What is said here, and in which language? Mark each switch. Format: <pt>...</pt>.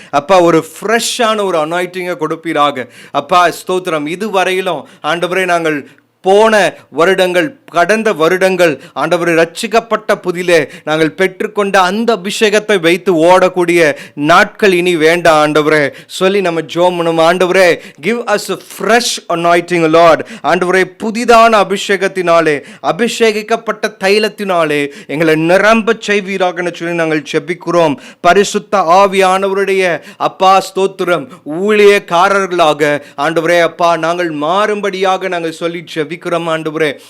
<ta>அப்பா ஒரு ஃப்ரெஷ்ஷான ஒரு அனாயிட்டிங்கை கொடுப்பீராக. அப்பா ஸ்தோத்திரம், இதுவரையிலும் ஆண்டவரே நாங்கள் போன வருடங்கள், கடந்த வருடங்கள் ஆண்டவரை ரட்சிக்கப்பட்ட புதிலே நாங்கள் பெற்றுக்கொண்ட அந்த அபிஷேகத்தை வைத்து ஓடக்கூடிய நாட்கள் இனி வேண்டாம் ஆண்டவரே சொல்லி நம்ம ஜெபம் பண்ணுவோம். ஆண்டவரே</ta> <en>give us a fresh anointing Lord.</en> <ta>ஆண்டவரே புதிதான அபிஷேகத்தினாலே, அபிஷேகிக்கப்பட்ட தைலத்தினாலே எங்களை நிரம்ப செய்வீராக சொல்லி நாங்கள் ஜெபிக்கிறோம். பரிசுத்த ஆவியானவருடைய அப்பா ஸ்தோத்திரம் ஊழியக்காரர்களாக ஆண்டவரே அப்பா நாங்கள் மாறும்படியாக நாங்கள் சொல்லி ஜெபிக்கிறோம் ஆண்டவரே.</ta>